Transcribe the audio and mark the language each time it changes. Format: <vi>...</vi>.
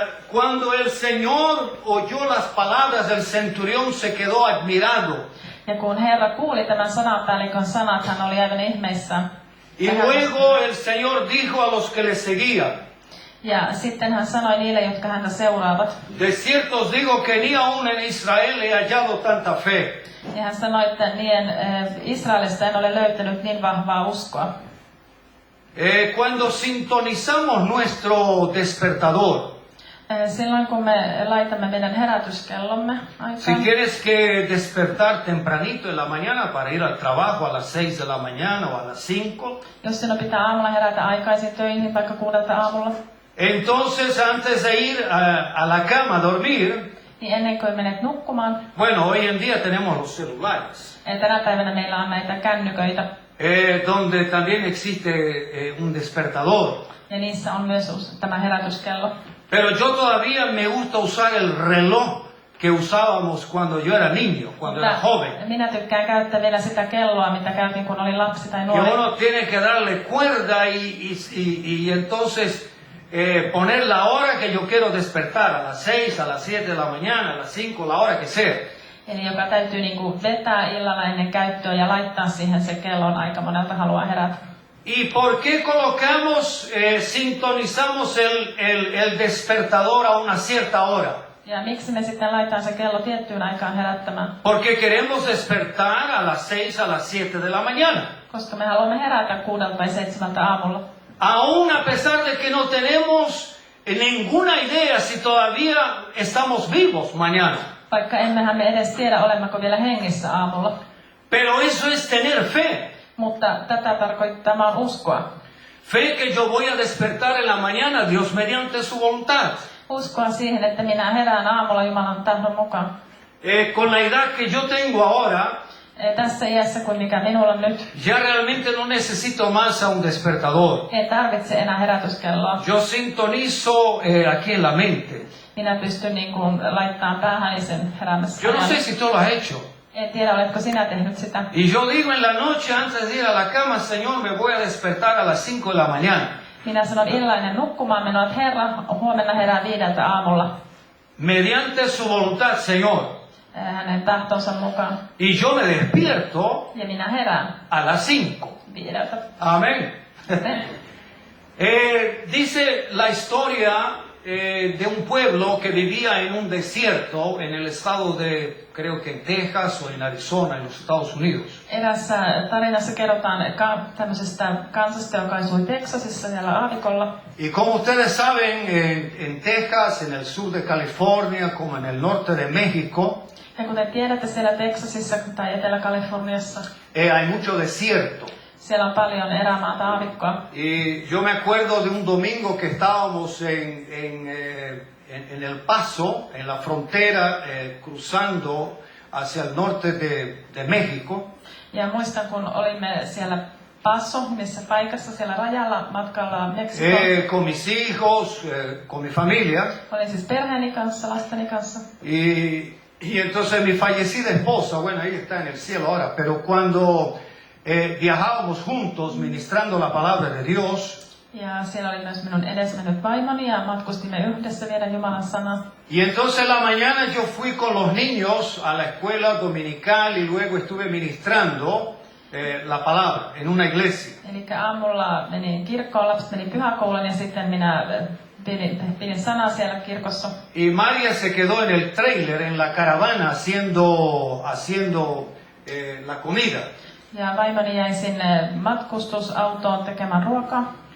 <es>Cuando el Señor oyó las palabras del centurión, se quedó admirado.</es> <fi>Ja kun Herra kuuli tämän sanapäällikön sanat, hän oli aivan ihmeissään.</fi> <es>Y luego el Señor dijo a los que le seguían,</es> <fi>ja sitten hän sanoi niille, jotka häntä seuraavat.</fi> <es>de cierto os digo que ni aún en Israel he hallado tanta fe.</es> <fi>Ja hän sanoi, että Israelista en ole löytänyt niin vahvaa uskoa.</fi> <es>Cuando sintonizamos nuestro despertador,</es> <fi>silloin kun me laitamme meidän herätyskellomme</fi> <es>si</es> <fi>aikaan,</fi> <es>tienes que despertar tempranito en la mañana para ir al trabajo a las 6 de la mañana o a las 5,</es> <fi>jos sinun pitää aamulla herätä aikaisin töihin, vaikka 6 aamulla,</fi> <es>entonces antes de ir a la cama a dormir,</es> <fi>niin ennen kuin menet nukkumaan,</fi> <es>bueno, hoy en día tenemos los celulares,</es> <fi>tänä päivänä meillä on näitä kännyköitä,</fi> <es>donde también existe un despertador.</es> <fi>ja niissä on myös tämä herätyskello.</fi> <es>Pero yo todavía me gusta usar el reloj que usábamos cuando yo era niño, cuando era joven.</es> <fi>Minä tykkään käyttää vielä sitä kelloa, mitä käytin kun olin lapsi tai</fi> <es>Que</es> <fi>nuori.</fi> <es>uno tiene que darle cuerda y entonces poner la hora que yo quiero despertar, a las 6, a las 7 de la mañana, a las 5, la hora que sea.</es> <fi>Eli joka täytyy niinku vetää illalla ennen käyttöä ja laittaa siihen se kellon aika monelta haluaa herätä.</fi> <es>¿Y por qué sintonizamos el despertador a una cierta hora?</es> <fi>Ja miksi me sitten laitetaan se kello tiettyyn aikaan herättämään?</fi> <es>Porque queremos despertar a las 6, a las 7 de la mañana.</es> <fi>Koska me haluamme herätä 6 tai 7 aamulla.</fi> <es>Aún a pesar de que no tenemos ninguna idea si todavía estamos vivos mañana.</es> <fi>Vaikka emmehän me edes tiedä, olemmeko vielä hengissä aamulla.</fi> <es>Pero eso es tener fe.</es> <fi>Mutta tätä tarkoittaa uskoa.</fi> <es>Fe que yo voy a despertar en la mañana, Dios mediante su voluntad.</es> <fi>Uskoa siihen, että minä herään aamulla Jumalan tahdon mukaan.</fi> <es>Con la edad que yo tengo ahora,</es> <fi>Tässä iässä kuin mikä minulla on nyt,</fi> <es>ya realmente no necesito más a un despertador.</es> <fi>en tarvitse enää herätyskelloa.</fi> <es>Yo sintonizo aquí en la mente.</es> <fi>Minä pystyn niin kuin laittamaan päähäni sen heräämässä.</fi> <es>Yo no sé si tú lo has hecho.</es> <fi>En tiedä, oletko sinä tehnyt sitä.</fi> <es>Y yo digo en la noche antes de ir a la cama, Señor, me voy a despertar a las 5 de la mañana.</es> <fi>Minä sanon illainen nukkumaan menoa, että Herra, huomenna herää 5 aamulla.</fi> <es>Mediante su voluntad, Señor.</es> <fi>Hänen tahtonsa mukaan.</fi> <es>Y yo me despierto</es> <fi>Ja minä herään</fi> <es>a las 5.</es> <fi>5.</fi> <es>Amén. Dice la historia de un pueblo que vivía en un desierto en el estado de, creo que en Texas o en Arizona, en los Estados Unidos.</es> <fi>Erässä tarinassa kerrotaan tämmöisestä kansasta, joka asui Teksasissa siellä aavikolla.</fi> <es>Y como ustedes saben, en Texas, en el sur de California, como en el norte de México,</es> <fi>Ja kuten tiedätte, siellä Teksasissa tai Etelä-Kaliforniassa</fi> <es>hay mucho desierto.</es> <fi>siellä on paljon erämaata aavikkoa.</fi> <es>Y yo me acuerdo de un domingo que estábamos en El Paso, en la frontera, cruzando hacia el norte de México.</es> <fi>Ja muistan, kun olimme siellä Paso, missä paikassa siellä rajalla matkalla Meksikoon.</fi> <es>Con mis hijos, con mi familia.</es> <fi>Olin siis perheeni kanssa, lasteni kanssa.</fi> <es>Y entonces mi fallecida esposa, bueno, ahí está en el cielo ahora, pero cuando viajábamos juntos ministrando la palabra de Dios.</es> <fi>Ja siellä oli myös minun edesmennyt vaimoni ja matkustimme yhdessä viedä Jumalan sanaa.</fi> <es>Y entonces la mañana yo fui con los niños a la escuela dominical y luego estuve ministrando la palabra en una iglesia.</es> <fi>Eli aamulla menin kirkkoon, lapset meni pyhäkouluun ja sitten minä pidin sanaa siellä kirkossa.</fi> <es>Y María se quedó en el trailer, en la caravana, haciendo la comida.</es> <fi>Ja vaimoni jäi sinne matkustusautoon tekemään ruokaa.</fi>